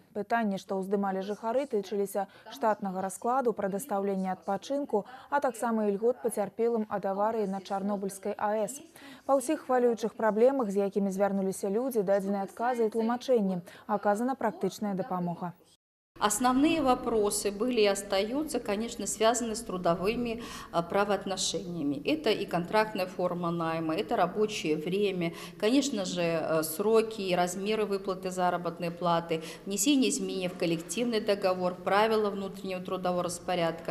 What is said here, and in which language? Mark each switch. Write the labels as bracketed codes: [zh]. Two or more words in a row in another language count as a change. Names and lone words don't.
[be] Пытанні, што ўздымалі жыхары, тычыліся штатнага раскладу, прадастаўлення адпачынку, а таксама ільгот пацярпелым ад аварыі на Чарнобыльскай АЭС. Па ўсіх хвалюючых праблемах, з якімі звярнуліся людзі, дадзены адказы і тлумачэнні. Аказана практычная дапамога. [ru] Основные вопросы были и остаются, конечно, связаны с трудовыми правоотношениями. Это и контрактная форма найма, это рабочее время, конечно же, сроки и размеры выплаты заработной платы, внесение изменений в коллективный договор, правила внутреннего трудового распорядка.